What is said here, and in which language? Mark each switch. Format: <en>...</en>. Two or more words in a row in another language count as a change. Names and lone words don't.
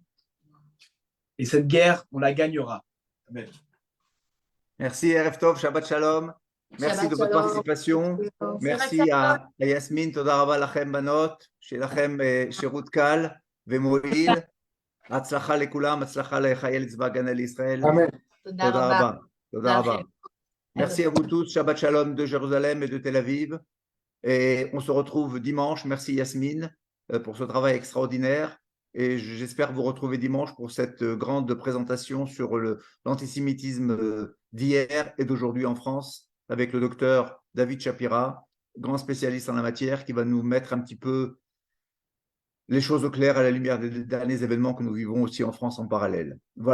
<fr>Et cette guerre, on la gagnera. Amen. Merci,</fr> <he>ערב טוב, שבת שלום.</he> <fr>Merci Shabbat de votre Shalom. participation. Merci à Yasmine,</fr> <he>תודה רבה לכם בנות, שלכם שירות קל, ומועיל. הצלחה לכולם, הצלחה לחיילי צבא הגנה לישראל. Amen. תודה רבה. תודה רבה.</he> <fr>Merci à vous tous.</fr> <he>שבת שלום</he> <fr>de Jérusalem et de Tel Aviv. Et on se retrouve dimanche. Merci Yasmine pour ce travail extraordinaire. Et j'espère vous retrouver dimanche pour cette grande présentation sur l'antisémitisme d'hier et d'aujourd'hui en France avec le docteur David Shapira, grand spécialiste en la matière, qui va nous mettre un petit peu les choses au clair à la lumière des derniers événements que nous vivons aussi en France en parallèle.</fr>